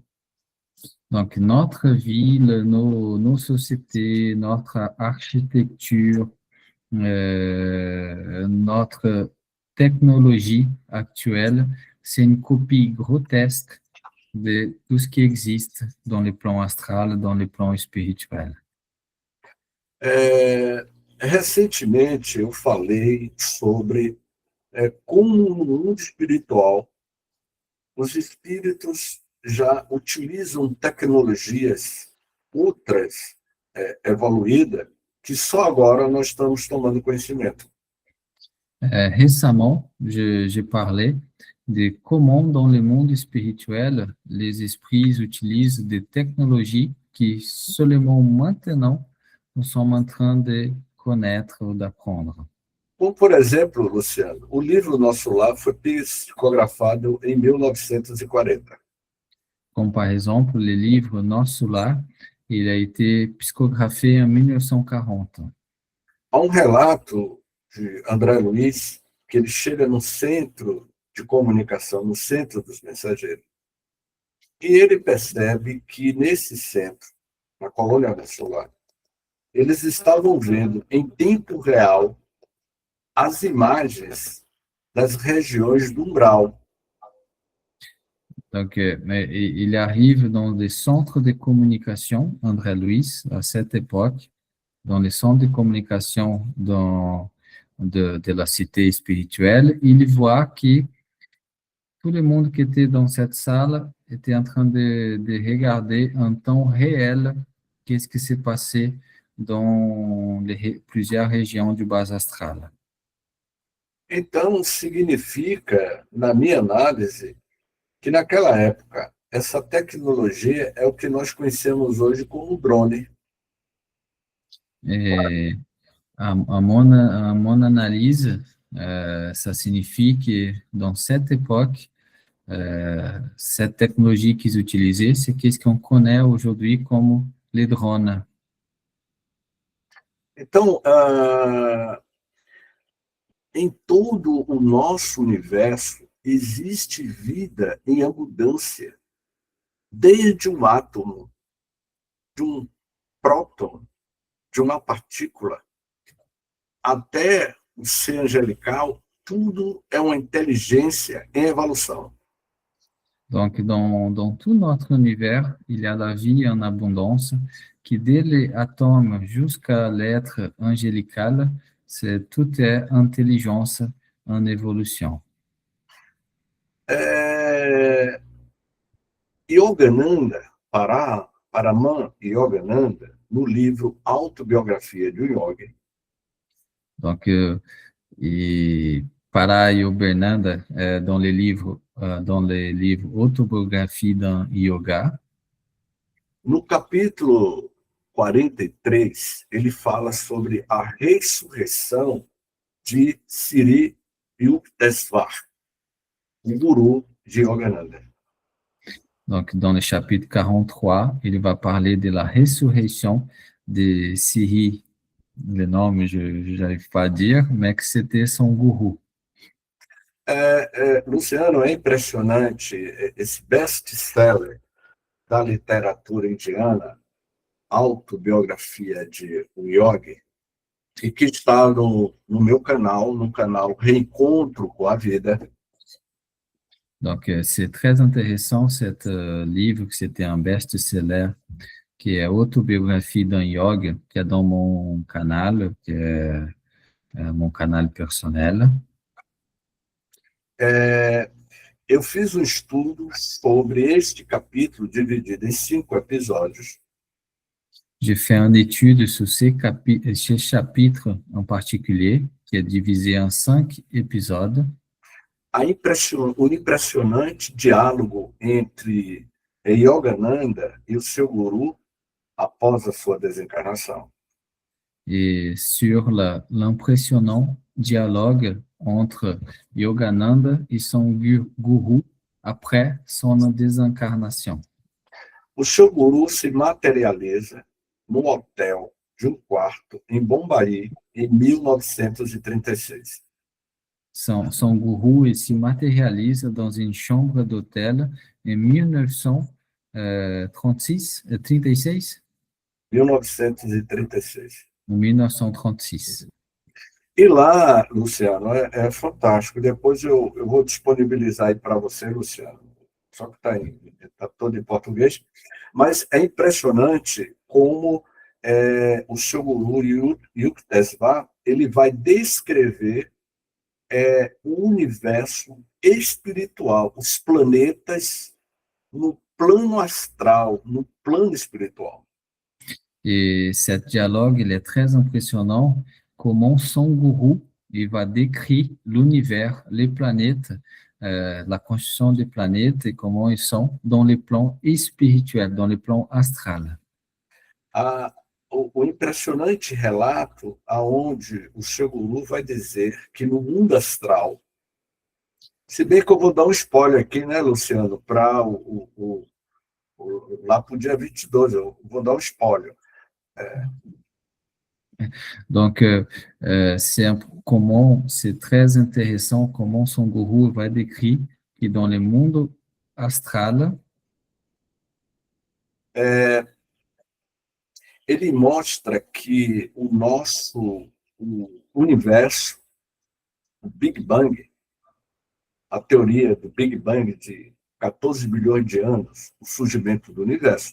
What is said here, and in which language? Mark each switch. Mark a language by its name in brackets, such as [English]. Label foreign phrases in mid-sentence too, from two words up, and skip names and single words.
[French] Donc, notre ville, nos sociétés, notre architecture, notre technologie actuelle, c'est une copie grotesque de tout ce qui existe dans les plans astral, dans les plans spirituels. [Portuguese] Recentemente, eu falei sobre como no mundo espiritual os espíritos já utilizam tecnologias ultras evoluídas que só agora nós estamos tomando conhecimento. [French] Récemment, j'ai parlé de comment dans le monde spirituel, les esprits utilisent des technologies qui seulement maintenant nous sommes en train de connaître ou d'apprendre. [Portuguese] Como, por exemplo, Luciano, o livro Nosso Lar foi psicografado em 1940. [French] Comme par exemple, le livre Nosso Lar, il a été psychographié en 1940. [Portuguese] Há um relato de André Luiz que ele chega no centro de comunicação, no centro dos mensageiros, e ele percebe que nesse centro, na colônia solar, eles estavam vendo em tempo real as imagens das regiões do umbral. [French] Donc, il arrive dans des centres de communication, André Luiz, à cette époque, dans les centres de communication de la cité spirituelle, il voit que tout le monde qui était dans cette salle était en train de regarder en temps réel qu'est-ce qui s'est passé dans plusieurs régions du bas astral. [Portuguese] Então, significa, na minha análise, que naquela época, essa tecnologia é o que nós conhecemos hoje como drone. [French] Et à mon analyse, ça signifie que dans cette époque, cette technologie qu'ils utilisaient, c'est ce qu'on connaît aujourd'hui comme les drones. [Portuguese] Então, em todo o nosso universo, existe vida em abundância, desde um átomo, de um próton, de uma partícula, até o ser angelical, tudo é uma inteligência em evolução. [French] Donc, dans tout notre univers, il y a la vie en abondance, qui dès les atomes jusqu'à l'être angélical, tout est intelligence en évolution. [Portuguese] É, Yogananda, Paraman Yogananda, no livro Autobiografia de um Yogi, [French] Donc, et para Yogananda, dans les livres Autobiographie d'un Yoga, [Portuguese] no capítulo 43, ele fala sobre a ressurreição de Sri Yukteswar, o guru de Yogananda. [French] donc dans le chapitre 43, il va parler de la résurrection de Siri, le nom je n'arrive pas à dire, mais que c'était son gourou. [Portuguese] Luciano, é impressionante esse best-seller da literatura indiana, Autobiografia de um Yogi, e que está no meu canal, no canal Reencontro com a Vida. [French] Donc, c'est très intéressant, ce livre, que c'était un best-seller, qui est Autobiographie d'un yoga, qui est dans mon canal, qui est mon canal personnel. [Portuguese] Eu fiz um estudo sobre este capítulo, dividido em 5 episódios. [French] J'ai fait une étude sur ce chapitre en particulier, qui est divisé en 5 épisodes. [Portuguese] O impressionante diálogo entre Yogananda e o seu guru após a sua desencarnação. [French] Et sur l'impressionnant dialogue entre Yogananda et son gourou après son désincarnation. [Portuguese] O seu guru se materializa no hotel de um quarto em Bombaí em 1936. [French] Son gourou il se matérialise dans une chambre d'hôtel en 1936. 1936. En 1936. [Portuguese] E lá, Luciano, é fantástico. Depois eu vou disponibilizar aí para você, Luciano. Só que está todo em português. Mas é impressionante como o seu guru, Yukteswar, ele vai descrever o universo espiritual, os planetas no plano astral, no plano espiritual. [French] Et ce dialogue, il est très impressionnant, comment son gourou, il va décrire l'univers, les planètes, la construction des planètes et comment ils sont dans les plans spirituels, dans les plans astrales. [Portuguese] O impressionante relato aonde o seu guru vai dizer que no mundo astral, se bem que eu vou dar um spoiler aqui, né, Luciano, para lá para o dia 22, eu vou dar um spoiler. [French] Donc, c'est très intéressant comment son gourou va décrire que dans le monde astral, [Portuguese] ele mostra que o universo, o Big Bang, a teoria do Big Bang de 14 bilhões de anos, o surgimento do universo.